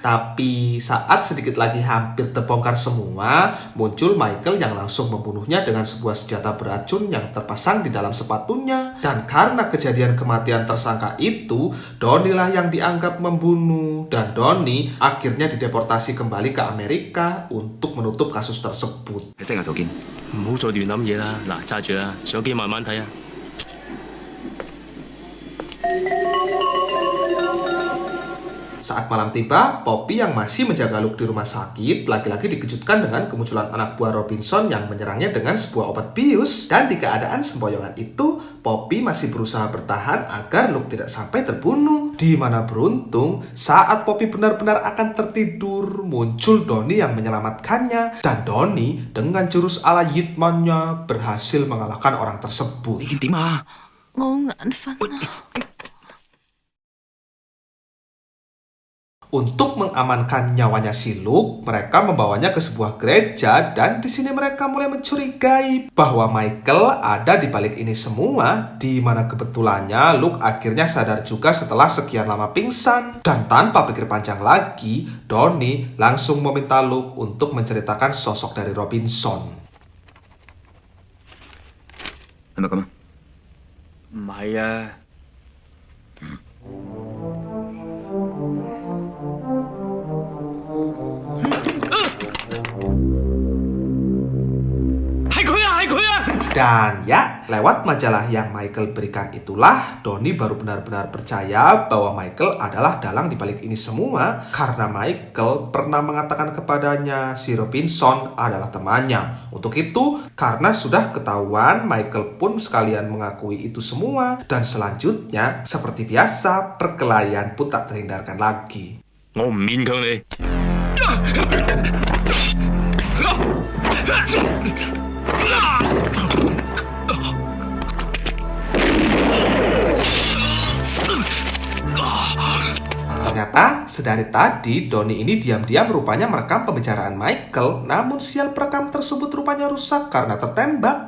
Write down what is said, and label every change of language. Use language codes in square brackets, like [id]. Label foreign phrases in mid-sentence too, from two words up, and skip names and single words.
[id] Tapi saat sedikit lagi hampir terbongkar semua, muncul Michael yang langsung membunuhnya dengan sebuah senjata beracun yang terpasang di dalam sepatunya. Dan karena kejadian kematian tersangka itu, Donnie lah yang dianggap membunuh, dan Donnie akhirnya dideportasi kembali ke Amerika untuk menutup kasus tersebut. [yue] 喺西雅圖見。唔好再亂諗嘢啦，嗱，揸住啦，相機慢慢睇啊。 [id] Saat malam tiba, Poppy yang masih menjaga Luke di rumah sakit lagi-lagi dikejutkan dengan kemunculan anak buah Robinson yang menyerangnya dengan sebuah obat bius. Dan di keadaan semboyongan itu, Poppy masih berusaha bertahan agar Luke tidak sampai terbunuh. Di mana beruntung, saat Poppy benar-benar akan tertidur, muncul Donnie yang menyelamatkannya. Dan Donnie dengan jurus ala Yitman-nya berhasil mengalahkan orang tersebut. [yue] 你見點啊？我好眼瞓啊。 [id] Untuk mengamankan nyawanya si Luke, mereka membawanya ke sebuah gereja, dan di sini mereka mulai mencurigai bahwa Michael ada di balik ini semua, di mana kebetulannya Luke akhirnya sadar juga setelah sekian lama pingsan. Dan tanpa pikir panjang lagi, Donnie langsung meminta Luke untuk menceritakan sosok dari Robinson. [yue] 係咪咁啊？唔係啊。 [id] Dan ya, lewat majalah yang Michael berikan itulah, Donnie baru benar-benar percaya bahwa Michael adalah dalang di balik ini semua, karena Michael pernah mengatakan kepadanya si Robinson adalah temannya. Untuk itu, karena sudah ketahuan, Michael pun sekalian mengakui itu semua, dan selanjutnya, seperti biasa, perkelahian pun tak terhindarkan lagi. [yue] 我唔勉強你。 [id] Ternyata, sedari tadi, Donnie ini diam-diam rupanya merekam pembicaraan Michael, namun sial perekam tersebut rupanya rusak karena tertembak.